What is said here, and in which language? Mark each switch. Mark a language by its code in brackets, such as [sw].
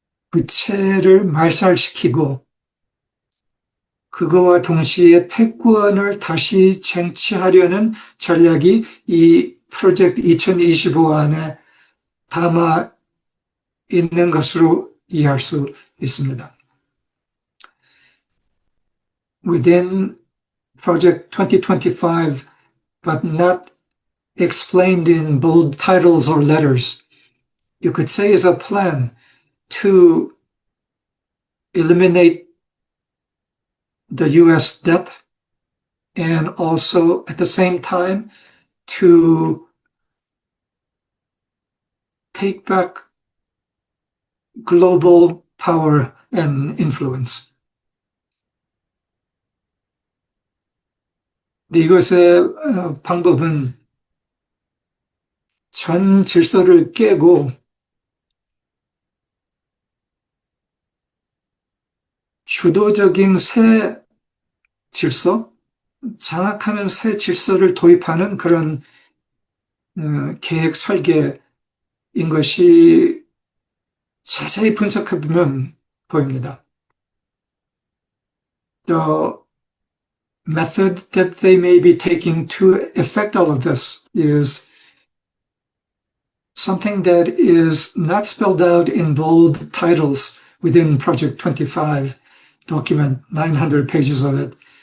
[ko] 부채를 말살시키고 그거와 동시에 패권을 다시 쟁취하려는 전략이 이 프로젝트 2025 안에 담아 있는 것으로 이해할 수 있습니다. [en] Within Project 2025, but not explained in bold titles or letters, you could say is a plan to eliminate the US debt and also at the same time to take back global power and influence. [ko] 이것의 방법은 전 질서를 깨고 주도적인 새 질서, 장악하는 새 질서를 도입하는 그런 계획 설계인 것이 자세히 분석해 보면 보입니다. [en] The method that they may be taking to effect all of this is something that is not spelled out in bold titles within Project 25 document, 900 pages of it.